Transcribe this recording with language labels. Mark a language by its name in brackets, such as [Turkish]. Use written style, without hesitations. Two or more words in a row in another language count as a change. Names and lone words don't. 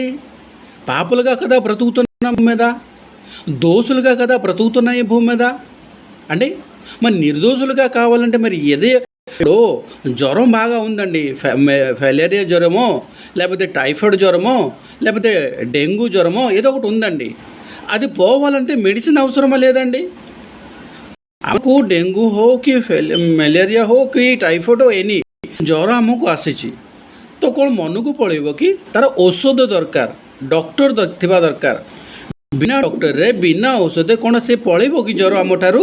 [Telugu] పాపులుగా కదా బ్రతుకుతున్నాం భూమి మీద, దోషులుగా కదా బ్రతుకుతున్నాం ఈ భూమి మీద అండి. మరి నిర్దోషులుగా కావాలంటే మరి జ్వరం బాగా ఉందండి, ఫెలేరియా జ్వరమో, లేకపోతే టైఫాయిడ్ జ్వరమో, లేకపోతే డెంగ్యూ జ్వరమో ఏదో ఒకటి ఉందండి. అది పోవాలంటే మెడిసిన్ అవసరమా లేదండి? [Odia] ଆମକୁ ଡେଙ୍ଗୁ ହଉ କି ମ୍ୟାଲେରିଆ ହଉ କି ଟାଇଫଏଡ଼୍ ଏନି ଜ୍ୱର ଆମକୁ ଆସିଛି ତ କ'ଣ ମନକୁ ପଳେଇବ କି? ତା'ର ଔଷଧ ଦରକାର, ଡକ୍ଟର ଥିବା ଦରକାର। ବିନା ଡକ୍ଟରରେ ବିନା ଔଷଧ କ'ଣ ସେ ପଳେଇବ କି ଜ୍ୱର ଆମଠାରୁ?